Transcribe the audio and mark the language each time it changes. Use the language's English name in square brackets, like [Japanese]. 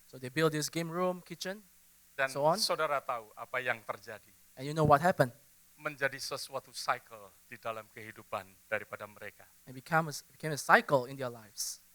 [English] So they build this game room, kitchen, [Indonesian] Dan [English] so on. [Indonesian] saudara tahu apa yang terjadi. [English] And you know what happened? [Indonesian] Menjadi sesuatu cycle di dalam kehidupan daripada mereka. [English] It became a cycle in their lives.